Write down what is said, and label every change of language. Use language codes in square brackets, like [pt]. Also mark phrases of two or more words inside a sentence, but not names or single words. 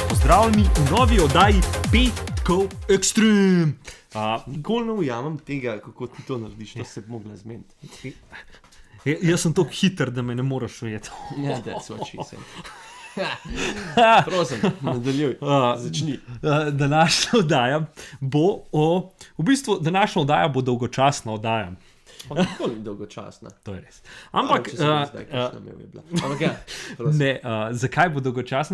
[sl] pozdravljeni v novi oddaji Petkov Extreme. Nikoli ne ujamem tega, kako ti to narediš, to se bi mogla zmeniti. Jaz sem tako hiter, da me ne moreš ujeti. Ja, [en] that's what she said. [sl] Prosim, nadaljuj, začni. Današnja oddaja bo današnja oddaja bo dolgočasna oddaja. Nikoli ni dolgočasna. To je res. Ampak, zakaj bo dolgočasna?